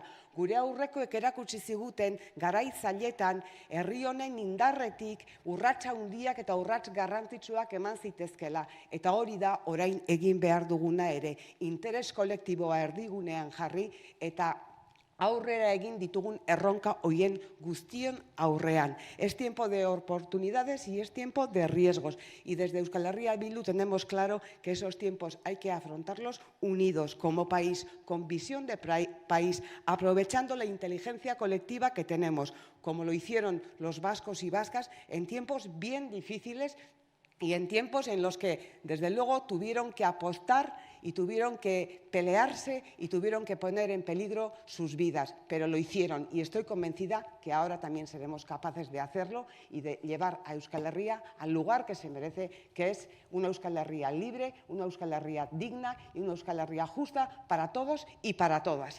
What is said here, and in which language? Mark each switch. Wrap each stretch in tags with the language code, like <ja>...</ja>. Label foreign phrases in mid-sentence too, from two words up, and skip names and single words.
<eu>Gure aurrekoek erakutsi ziguten garai zailetan herri honen indarretik urrats handiak eta urrats garrantzitsuak eman zitezkela. Eta hori da orain egin behar duguna ere. Interes kolektiboa erdigunean jarri eta aurrera egin ditugun erronka hoien guztion aurrean.</eu> <es>Es tiempo de oportunidades y es tiempo de riesgos. Y desde Euskal Herria Bildu tenemos claro que esos tiempos hay que afrontarlos unidos como país, con visión de país, aprovechando la inteligencia colectiva que tenemos, como lo hicieron los vascos y vascas en tiempos bien difíciles y en tiempos en los que, desde luego, tuvieron que apostar y tuvieron que pelearse y tuvieron que poner en peligro sus vidas, pero lo hicieron y estoy convencida que ahora también seremos capaces de hacerlo y de llevar a Euskal Herria al lugar que se merece, que es una Euskal Herria libre, una Euskal Herria digna y una Euskal Herria justa para todos y para todas.</es>